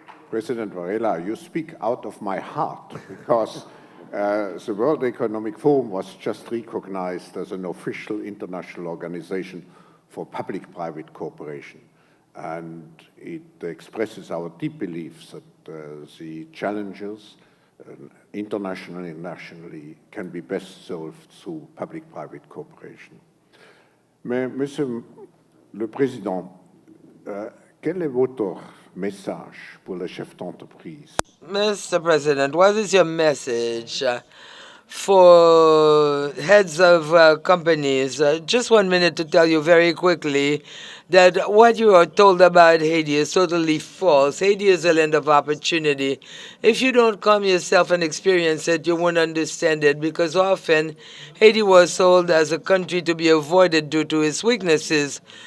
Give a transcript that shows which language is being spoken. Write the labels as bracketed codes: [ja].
[en] President Varela, you speak out of my heart because the World Economic Forum was just recognized as an official international organization for public-private cooperation. And it expresses our deep beliefs that the challenges internationally and nationally can be best solved through public-private cooperation. [fr] Mais, Monsieur le Président, quel est votre message pour les chefs d'entreprise? [en] Mr. President, what is your message for heads of companies? Just 1 minute to tell you very quickly that what you are told about Haiti is totally false. Haiti is a land of opportunity. If you don't come yourself and experience it, you won't understand it, because often Haiti was sold as a country to be avoided due to its weaknesses.